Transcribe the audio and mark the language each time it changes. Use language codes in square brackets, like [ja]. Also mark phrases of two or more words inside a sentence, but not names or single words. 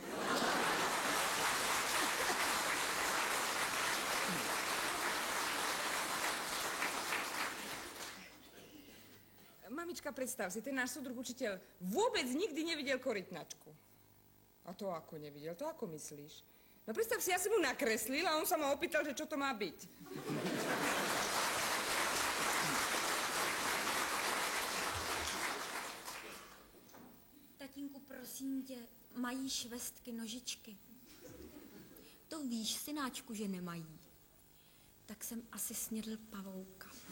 [sk] Mamička, predstav si, ten náš súdruh učiteľ vôbec nikdy nevidel korytnačku. A to ako nevidel? To ako myslíš? No predstav si, ja som mu nakreslil a on sa ma opýtal, že čo to má byť. [cs] Tatínku, prosím tě, mají švestky nožičky? To víš, synáčku, že nemají. Tak jsem asi snědl pavouka.